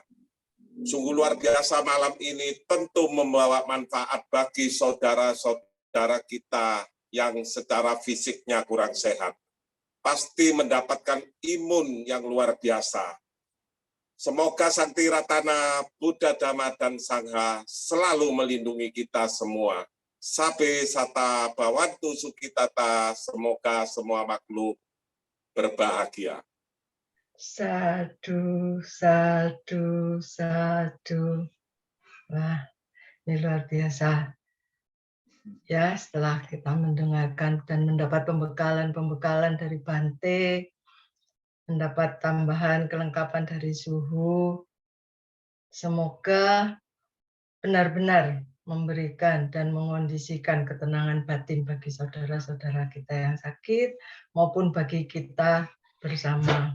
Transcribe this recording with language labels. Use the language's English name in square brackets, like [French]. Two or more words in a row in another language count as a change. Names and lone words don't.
[Indonesian] Sungguh luar biasa malam ini, tentu membawa manfaat bagi saudara-saudara kita yang secara fisiknya kurang sehat. Pasti mendapatkan imun yang luar biasa. Semoga Sang Tiratana, Buddha, Dhamma, dan Sangha selalu melindungi kita semua. [Pali] Sabe sata bawantu sukitata, [Indonesian] semoga semua makhluk berbahagia. [Pali] Sadu, sadu, sadu. [Indonesian] Wah, ini luar biasa. Ya, setelah kita mendengarkan dan mendapat pembekalan dari Bante, mendapat tambahan kelengkapan dari suhu, semoga benar-benar memberikan dan mengondisikan ketenangan batin bagi saudara-saudara kita yang sakit maupun bagi kita bersama.